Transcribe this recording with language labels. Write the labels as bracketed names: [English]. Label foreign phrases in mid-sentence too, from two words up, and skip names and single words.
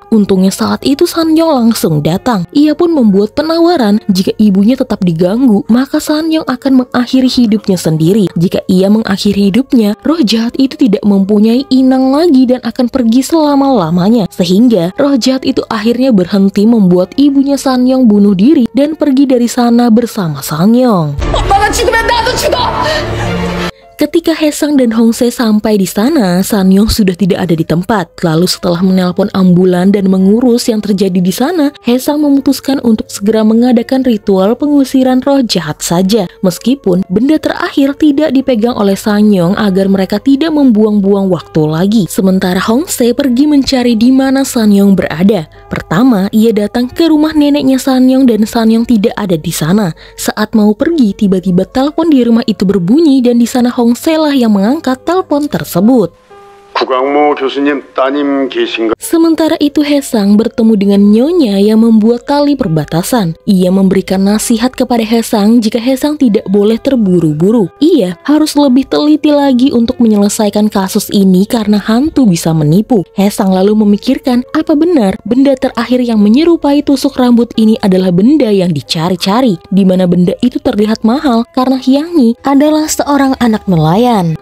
[Indonesian] Untungnya saat itu Sanyong langsung datang. Ia pun membuat penawaran jika ibunya tetap diganggu, maka Sanyong akan mengakhiri hidupnya sendiri. Jika ia mengakhiri hidupnya, roh jahat itu tidak mempunyai inang lagi dan akan pergi selama-lamanya. Sehingga roh jahat itu akhirnya berhenti membuat ibunya Sanyong bunuh diri dan pergi dari sana bersama Sanyong. [Korean] 엄마가 죽으면 나도 죽어! [Indonesian] Ketika Haesang dan Hongse sampai di sana, Sanyong sudah tidak ada di tempat. Lalu setelah menelpon ambulan dan mengurus yang terjadi di sana, Haesang memutuskan untuk segera mengadakan ritual pengusiran roh jahat saja. Meskipun benda terakhir tidak dipegang oleh Sanyong agar mereka tidak membuang-buang waktu lagi. Sementara Hongse pergi mencari di mana Sanyong berada. Pertama, ia datang ke rumah neneknya Sanyong dan Sanyong tidak ada di sana. Saat mau pergi, tiba-tiba telepon di rumah itu berbunyi dan di sana Hongse lah yang mengangkat telepon tersebut. [Korean] 구광모 교수님 따님 계신가? [Indonesian] Sementara itu Haesang bertemu dengan nyonya yang membuat tali perbatasan. Ia memberikan nasihat kepada Haesang jika Haesang tidak boleh terburu-buru. Ia harus lebih teliti lagi untuk menyelesaikan kasus ini karena hantu bisa menipu. Haesang lalu memikirkan apa benar benda terakhir yang menyerupai tusuk rambut ini adalah benda yang dicari-cari, di mana benda itu terlihat mahal karena Hyangyi adalah seorang anak nelayan.